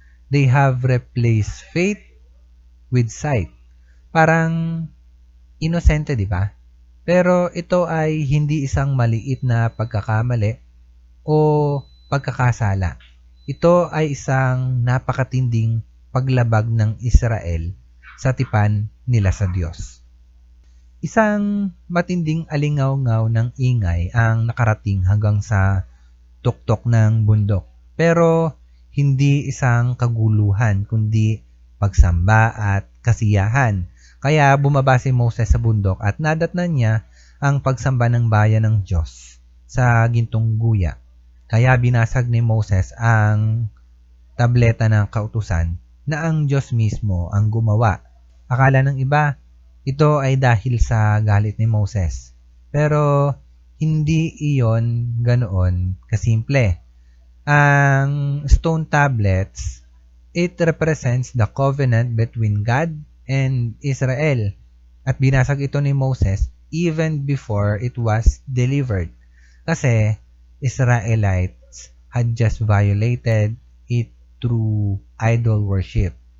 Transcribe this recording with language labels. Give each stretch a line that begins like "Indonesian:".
English: They have replaced faith with sight.
Filipino: Parang inosente, di ba? Pero ito ay hindi isang maliit na pagkakamali o pagkakasala. Ito ay isang napakatinding paglabag ng Israel sa tipan nila sa Diyos. Isang matinding alingaw-ngaw ng ingay ang nakarating hanggang sa tuktok ng bundok. Pero hindi isang kaguluhan, kundi pagsamba at kasiyahan. Kaya bumaba si Moses sa bundok at nadatnan niya ang pagsamba ng bayan ng Diyos sa gintong guya. Kaya binasag ni Moses ang tableta ng kautusan na ang Diyos mismo ang gumawa. Akala ng iba, ito ay dahil sa galit ni Moses. Pero hindi iyon ganoon kasimple.
English: Ang stone tablets, it represents the covenant between God and Israel.
Filipino: At binasag ito ni Moses
English: even before it was delivered. Kasi Israelites had just violated it through idol worship.